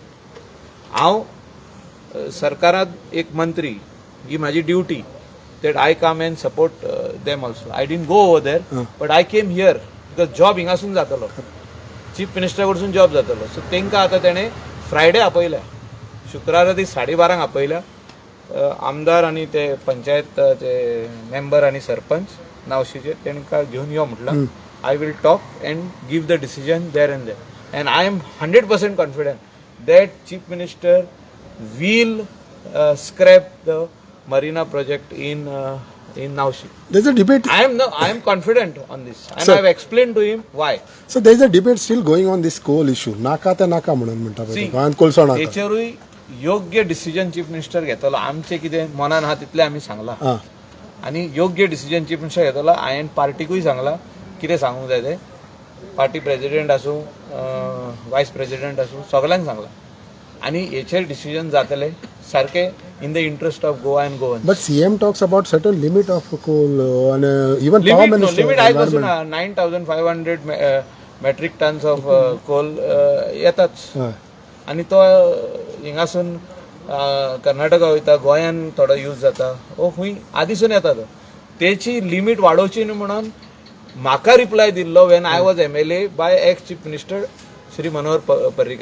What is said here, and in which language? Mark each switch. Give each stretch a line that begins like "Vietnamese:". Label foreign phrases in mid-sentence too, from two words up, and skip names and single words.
Konkani: हांव सरकारांत एक मंत्री ही म्हाजी ड्युटी
English: that I come and support them also. I didn't go over there but I came here because
Konkani: जॉब हिंगासून जातलो, चीफ मिनिस्टर कडसून जॉब जातलो. सो तेंकां आतां तेणें फ्रायडे आपयल्या, शुक्रार राती 12:30 आपयल्या. आमदार आनी ते पंचायतचे मेंबर आनी सरपंच नावशीचे तेंकां घेवन यो म्हटलां.
English: I will talk and give the decision there and there and I am 100% confident that Chief Minister will scrap the marina project in Naushi. there's a debate. I am confident on this, and Sir. I have explained to him why. So there's a debate still going on this coal issue.
Konkani: नाका ते नाका म्हणून म्हणटा पळय See, तो. गोंयांत कोळसो नाका. तेचेरूय योग्य डिसिजन चीफ मिनिस्टर घेतलो. आमचे कितें मनान आहा तितलें आमी सांगलां Ah, आनी योग्य डिसिजन चीफ मिनिस्टर घेतलो. हांवें पार्टीकूय सांगलां कितें सांगूंक जाय तें. पार्टी प्रेसिडेंट आसूं, वायस प्रेसिडेंट आसूं, सगळ्यांक सांगलां आनी हेचेर डिसिजन जातलें सारकें
English: in the interest of Goa and Goan. but CM talks about certain limit of coal and even power minister.
Konkani: लिमिट आयज पासून environment.
English: 9,500 metric tons of coal येताच Ah,
Konkani: आनी तो हिंगासून कर्नाटका वयता, गोंयान थोडो यूज जाता, ओ खूंय आदीसून येता तो. तेची लिमीट वाडोवची न्हू म्हणून म्हाका रिप्लाय दिल्लो
English: when I was MLA by ex Chief Minister
Konkani: श्री मनोहर पर्रीकर.